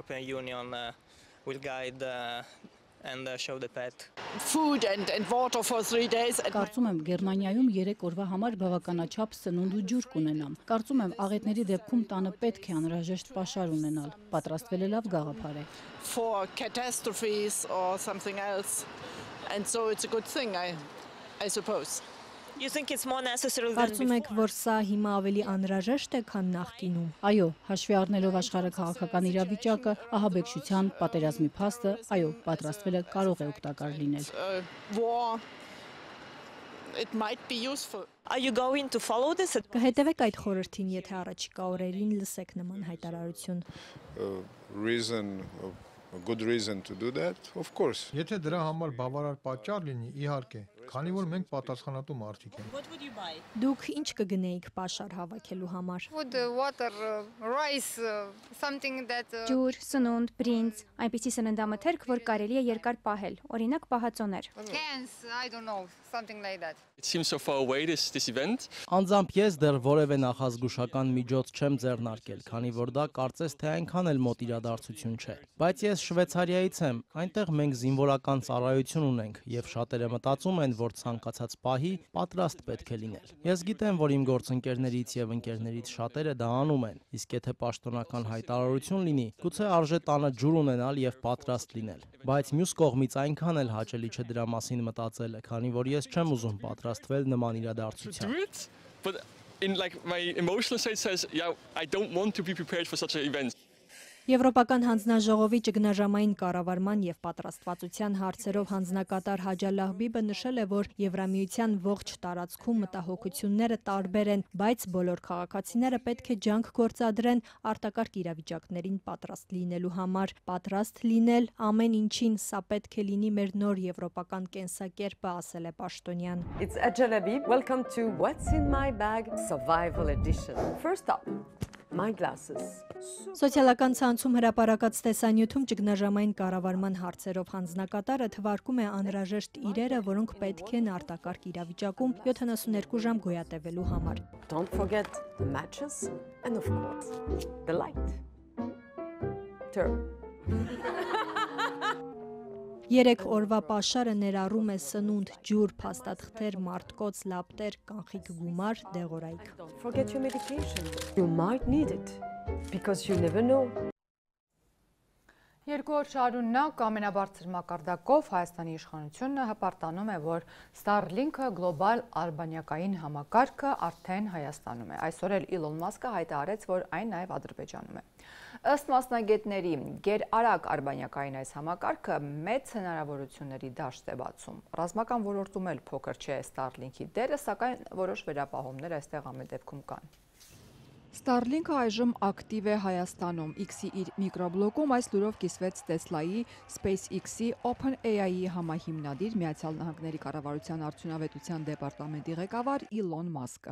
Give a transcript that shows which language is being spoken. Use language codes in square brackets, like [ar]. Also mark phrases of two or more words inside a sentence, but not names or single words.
[hy] Կարծում եմ, Գերմանիայում 3 օրվա համար բավականաչափ սնունդ ու ջուր կունենամ։ Կարծում եմ, աղետների դեպքում տանը պետք է անհրաժեշտ պաշար ունենալ։ Պատրաստվելը լավ գաղափար է։ [en] For catastrophes or something else. And so it's a good thing, I suppose. You think it's more necessary than [hy] Կարծում եք, որ սա հիմա ավելի անհրաժեշտ է, քան նախկինում։ Այո, հաշվի առնելով աշխարհի քաղաքական իրավիճակը, ահաբեկչության, պատերազմի փաստը, այո, պատրաստվելը կարող է օգտակար լինել։ [en] War, it might be useful. Are you going to follow this? [hy] Կհետևեք այդ խորհրդին, եթե առաջիկա օրերին լսեք նման հայտարարություն։ [en] A good reason to do that, of course. [hy] Եթե դրա համար բավարար պատճառ լինի, իհարկե, քանի որ մենք պատասխանատու մարդիկ ենք։ [en] What would you buy? [hy] Դուք ինչ կգնեիք պաշար հավաքելու համար։ [en] Food, water, rice, something that [hy] Ջուր, սնունդ, բրինձ, այնպիսի սննդամթերք, որ կարելի է երկար պահել, օրինակ պահածոներ։ [en] cans, I don't know, something like that. It seems so far away this event. [hy] Անձամբ ես դեռ որևէ նախազգուշական միջոց չեմ ձեռնարկել, քանի որ դա կարծես թե այնքան էլ մոտ իրադարձություն չէ։ Բայց ես Շվեյցարիայից եմ, այնտեղ մենք զինվորական ծառայություն ունենք եւ շատերը մտածում են, որ ցանկացած պահի պատրաստ պետք է լինել։ Ես գիտեմ, որ իմ գործընկերներից եւ ընկերներից շատերը դա անում են, իսկ եթե պաշտոնական հայտարարություն լինի, գուցե արժե տանը ջուր ունենալ եւ պատրաստ լինել։ Բայց մյուս կողմից այնքան էլ հաճելի չէ դրա մասին մտածելը, քանի որ ես չեմ ուզում պատրաստվել նման իրադարձության։ [en] But in like my emotional state says, yeah, I don't want to be prepared for such an event. [hy] Եվրոպական հանձնաժողովի ճգնաժամային կառավարման եւ պատրաստվածության հարցերով հանձնակատար Հաջալլահ Բիբը նշել է, որ Եվրամիության ողջ տարածքում մտահոգությունները տարբեր են, բայց բոլոր քաղաքացիները պետք է ջանք գործադրեն արտակարգ իրավիճակներին պատրաստ լինելու համար։ Պատրաստ լինել ամեն ինչին, սա պետք է լինի մեր նոր եվրոպական կենսակերպը, ասել է պաշտոնյան։ [en] It's Hajjallah Bib. Welcome to What's in My Bag Survival Edition. First up, my glasses. [hy] Սոցիալական ցանցում հրապարակած տեսանյութում ճգնաժամային կառավարման հարցերով հանձնակատարը թվարկում է անհրաժեշտ իրերը, որոնք պետք են արտակարգ իրավիճակում 72 ժամ գոյատևելու համար։ [en] Don't forget the matches and of course the light. Turn. [hy] 3 օրվա պաշարը ներառում է սնունդ, ջուր, փաստաթղթեր, մարտկոց, լապտեր, կանխիկ գումար, դեղորայք։ [en] Don't forget your medication. You might need it because you never know. [hy] Երկու օր շարունակ ամենաբարձր մակարդակով Հայաստանի իշխանությունը հպարտանում է, որ Starlink-ը գլոբալ արբանյակային համակարգը արդեն Հայաստանում է։ Այսօր էլ Իլոն Մասկը հայտարարեց, որ այն նաև Ադրբեջանում է։ Ըստ մասնագետների, գերարագ արբանյակային այս համակարգը մեծ հնարավորությունների դաշտ է բացում։ Ռազմական ոլորտում էլ փոքր չէ Starlink-ի դերը, սակայն որոշ վերապահումներ այստեղ ամեն դեպքում կան։ Starlink-ը այժմ ակտիվ է Հայաստանում։ X-ի իր միկրոբլոկում այս լուրով կիսվեց Tesla-ի, SpaceX-ի, OpenAI-ի համահիմնադիր Միացյալ Նահանգների կառավարության արդյունավետության դեպարտամենտի ղեկավար Իլոն Մասկը։